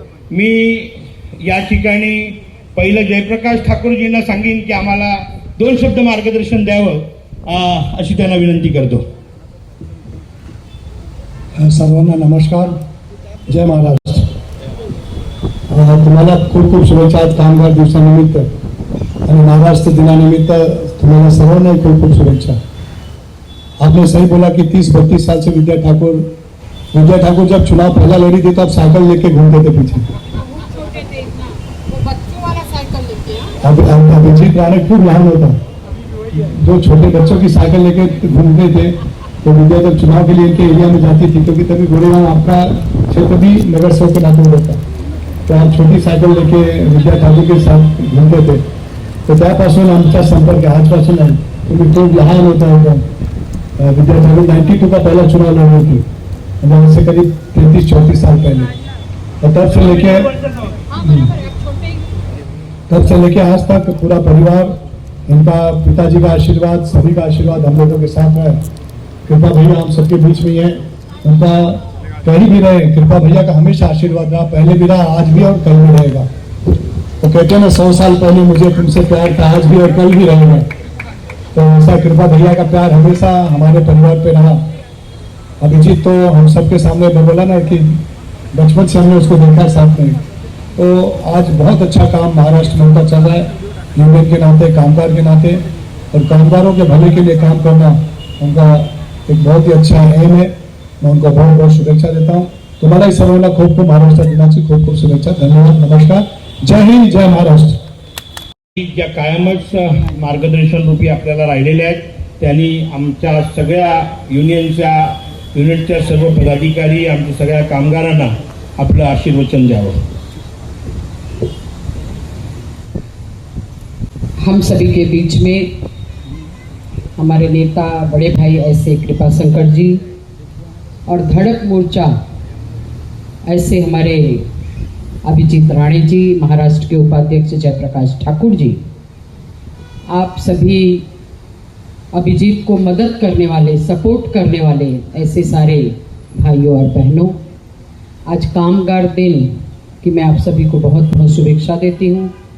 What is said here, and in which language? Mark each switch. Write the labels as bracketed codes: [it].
[mr] मी या ठिकाणी पहिलं जयप्रकाश ठाकूरजींना सांगेन की आम्हाला 2 शब्द मार्गदर्शन द्यावं अशी त्यांना विनंती करतो। सर्वांना नमस्कार, जय महाराष्ट्र। तुम्हाला खूप खूप शुभेच्छा कामगार दिवसानिमित्त आणि महाराष्ट्र दिनानिमित्त तुम्हाला सर्वांना खूप खूप शुभेच्छा। [hi] आपने सही बोला कि 30-32 साल से विद्या ठाकुर जब चुनाव पहला लड़ी थी तो आप साइकिल लेके घूमते थे पीछे। [mr] अभिजीत राणे खूब लहान होता, [hi] जो छोटे बच्चों की साइकिल लेके घूमते थे। तो विद्या जब चुनाव के लिए इनके एरिया में जाती थी क्योंकि तभी गोरेगांव आपका क्षेत्र भी नगर सेवक के नाते होता, तो आप छोटी साइकिल लेके विद्या ठाकूर के साथ घूमते थे। [mr] तो त्यापासून आमचा संपर्क आजपासून आहे। तुम्ही खूप लहान होता [hi] विद्या ठाकूर 92 का पहला चुनाव लड़ी थी, वहाँ से करीब 33-34 साल पहले। और तब से लेके आज तक पूरा परिवार, इनका पिताजी का आशीर्वाद, सभी का आशीर्वाद हम लोगों के साथ है। कृपा भैया हम सबके बीच में है, उनका कहीं भी रहे, कृपा भैया का हमेशा आशीर्वाद रहा, पहले भी रहा, आज भी और कल भी रहेगा। तो कहते हैं ना 100 साल पहले मुझे तुमसे प्यार था, आज भी और कल भी रहेगा। तो ऐसा कृपा भैया का प्यार हमेशा हमारे परिवार पे रहा। अभिजीत तो हम सबके सामने बोला ना कि बचपन से हमने उसको देखा साथ में। तो आज बहुत अच्छा काम महाराष्ट्र में उनका चल रहा है, यूनियन के नाते, कामगार के नाते, और कामगारों के भले के लिए काम करना उनका एक बहुत ही अच्छा एम है। मैं उनको बहुत बहुत शुभेच्छा देता हूँ। तुम्हारा इस [mr] सर्वांना खूप खूप महाराष्ट्र दिनाची खूप खूप शुभेच्छा। धन्यवाद, नमस्कार, जय हिंद, जय महाराष्ट्र। ज्या कायमच मार्गदर्शन रूपी आपल्याला राहिलेले आहेत त्यांनी आमच्या सगळ्या युनियनच्या सर्व पदाधिकारी, आमच्या सगळ्या कामगारांना आपलं आशीर्वचन द्यावं। [hi] हम सभी के बीच में हमारे नेता बड़े भाई ऐसे कृपाशंकर जी, और धड़क मोर्चा, ऐसे हमारे अभिजीत राणे जी, महाराष्ट्र के उपाध्यक्ष जयप्रकाश ठाकुर जी, आप सभी अभिजीत को मदद करने वाले, सपोर्ट करने वाले ऐसे सारे भाइयों और बहनों, आज कामगार दिन की मैं आप सभी को बहुत बहुत शुभेच्छा देती हूँ।